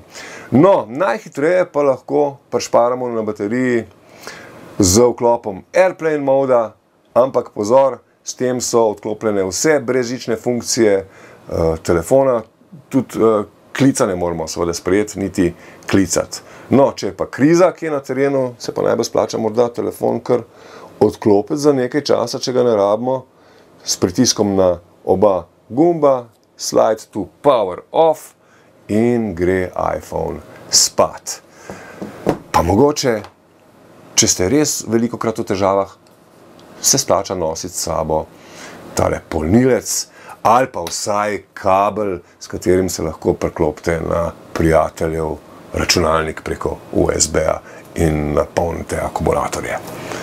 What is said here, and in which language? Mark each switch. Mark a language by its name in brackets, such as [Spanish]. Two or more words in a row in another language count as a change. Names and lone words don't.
[Slovenian] No, najhitreje pa lahko prišparamo na bateriji z vklopom Airplane moda, ampak pozor, s tem so odklopljene vse brezžične funkcije telefona, tudi klica ne moramo seveda sprejeti, niti klicati. No, če je pa kriza, ki je na terenu, se pa najbolj splača morda telefon kar odklopiti za nekaj časa, če ga ne rabimo, s pritiskom na oba gumba, [English] slide to power off [Slovenian] in gre iPhone spat. Pa mogoče, če ste res velikokrat v težavah, se splača nositi s sabo tale polnilec ali pa vsaj kabel, s katerim se lahko priklopite na prijateljev računalnik preko USB-a in napolnite akumulatorje.